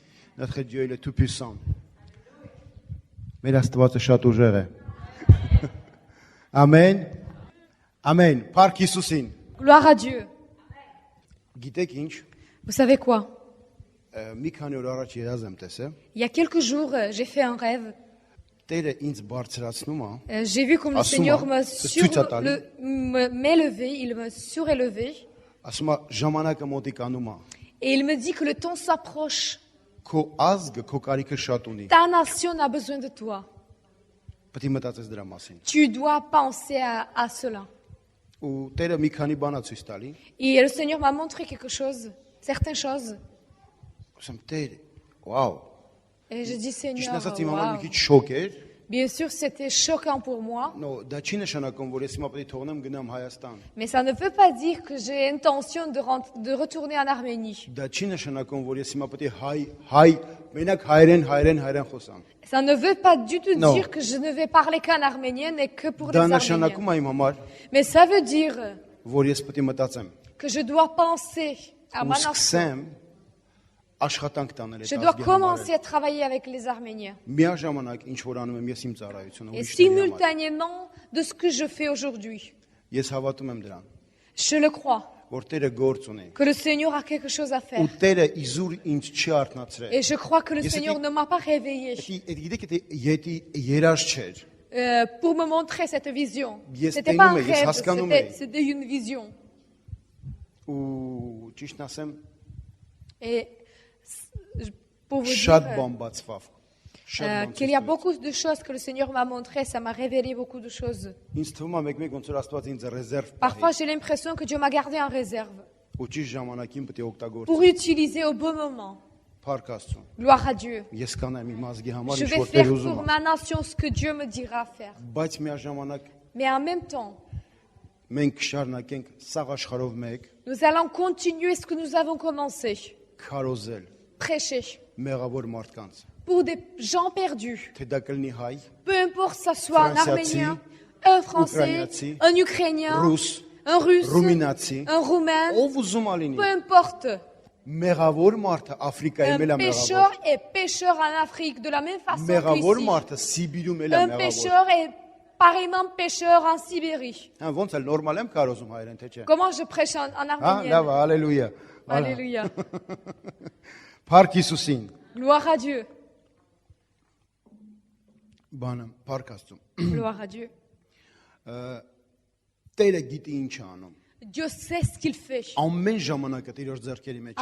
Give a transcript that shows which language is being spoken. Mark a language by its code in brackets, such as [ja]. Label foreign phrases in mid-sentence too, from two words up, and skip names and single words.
[fr] Notre Dieu, il est tout puissant. [hy] Mais l'Astված շատ ուժեղ է։ Ամեն։ Ամեն։ Փառք Հիսուսին։ [fr] Gloire à Dieu. [hy] Գիտեք ինչ, [fr] Vous savez quoi? [hy] մի քանի օր առաջ երազ եմ տեսել, [fr] Il y a quelques jours, j'ai fait un rêve. [hy] Տերը ինձ բարձրացնում է, [fr] J'ai vu comme le Assuma. Seigneur Tutsatali. m'élevait, il me surélevait. [hy] ասում է ժամանակը մոտիկանում է։ [fr] Et il me dit que le temps s'approche. [hy] Քո ազգը քո կարիքը շատ ունի։ [fr] Ta nation a besoin de toi. [hy] Պետք է մտածես դրա մասին։ [fr] Tu dois penser à cela. [hy] Ու Տերը մի քանի բան է ցույց տալի, [fr] Et le Seigneur m'a montré quelque chose, certaines choses. [hy] ասում Տեր, վաու։ [fr] Et je dis, [hy] Ճիշտ [fr] Seigneur, [hy] ասած իմ համար մի [fr] waouh. [hy] քիչ շոկ էր, [fr] Bien sûr, c'était choquant pour moi, [hy] նո դա չի նշանակում, որ ես հիմա պետք է թողնեմ գնամ Հայաստան։ [fr] mais ça ne veut pas dire que j'ai intention de retourner en Arménie. [hy] Դա չի nշանակում, որ ես հիմա պետք է հայ, մենակ հայրեն խոսամ։ [fr] Ça ne veut pas du tout Non. dire que je ne vais parler qu'en arménien et que pour les [hy] Դա [fr] Arméniens. [hy] նշանակում է իմ համար, [fr] Mais ça veut dire [hy] որ ես պետք է մտածեմ [fr] que je dois penser à [hy] ու [fr] ma nation. [hy] սկսեմ աշխատանք տանել [fr] Je [hy] այդ [fr] dois [hy] ազգի [fr] commencer [hy] համար։ [fr] à travailler avec les Arméniens. [hy] Միաժամանակ ինչ որ անում եմ ես իմ ծառայությունը [fr] Et [hy] ուրիշների համար։ [fr] simultanément de ce que je fais aujourd'hui. [hy] Ես հավատում եմ դրան, [fr] Je le crois, [hy] որ Տերը գործ ունի։ [fr] que le Seigneur a quelque chose à [hy] Ու [fr] faire. [hy] Տերը իզուր ինձ չի արթնացրել։ [fr] Et je crois que le [en] Yes, [fr] Seigneur [en] it- [fr] ne m'a pas réveillé [hy] Գիտեք, եթե երաշ չէր, [fr] pour me montrer cette vision. [en] Yes, [fr] C'était pas un tenu, mais yes, rêve, [hy] հասկանում [fr] c'était une vision. [hy] ու ճիշտ ասեմ, [fr] Et pour vous [hy] շատ [fr] dire [hy] բան բացվավ։ Շատ բան [fr] qu'il y a [hy] ցույց տվեց։ [fr] beaucoup de choses que le Seigneur m'a montrées, ça m'a révélé beaucoup de choses. [hy] Ինձ թվում է մեկ-մեկ ոնց որ Աստված ինձ ռեզերվ [fr] Parfois, j'ai l'impression que Dieu m'a gardé en réserve [hy] ու ճիշտ ժամանակին պետք է օգտագործել։ [fr] pour utiliser au bon moment. [hy] Փառք Աստծուն։ [fr] Gloire à Dieu. [hy] Ես կանեմ իմ ազգի համար [fr] Je [hy] ինչ [fr] vais [hy] որ [fr] faire [hy] Տեր ուզում [fr] pour [hy] է։ [fr] ma nation ce que Dieu me dira faire. [hy] Բայց միաժամանակ [fr] Mais en même temps, [hy] մենք շարունակենք սաղ աշխարհով մեկ [fr] nous allons continuer ce que nous avons commencé. [hy] քարոզել [fr] Prêcher [hy] մեղավոր մարդկանց։ [fr] pour des gens perdus. [hy] Թե դա կլինի հայ, [fr] Peu importe que ça soit un Français, Arménien, un Français, Ukrainien, un Ukrainien, [hy] ռուս, [fr] un Russe, [hy] ռումինացի, [fr] un Roumain, [hy] ով ուզում է լինի։ [fr] peu importe. [hy] Մեղավոր մարդը Աֆրիկայի [fr] Un [hy] մել է [fr] pêcheur [hy] մեղավոր։ [fr] est pêcheur en Afrique de la même façon [hy] Մեղավոր [fr] qu'ici. [hy] մարդը Սիբիրում էլ է [fr] Un [hy] մեղավոր։ [fr] pêcheur est pareillement pêcheur en Sibérie. [hy] Հա ոնց է նորմալ եմ կարոզում հայերեն թե չէ։ [fr] Comment je prêche en [hy] Հա, [fr] arménien? [hy] լավ, հալելույա։ [fr] Alléluia. [hy] Փառք Հիսուսին։ [fr] Gloire à Dieu. [hy] Բանը, փառք Աստծուն։ [fr] Gloire à Dieu. [hy] Տերը գիտի ինչ է անում։ [fr] Dieu sait ce qu'il fait. [hy] Ամեն ժամանակը Տեր ձեռքերի մեջ։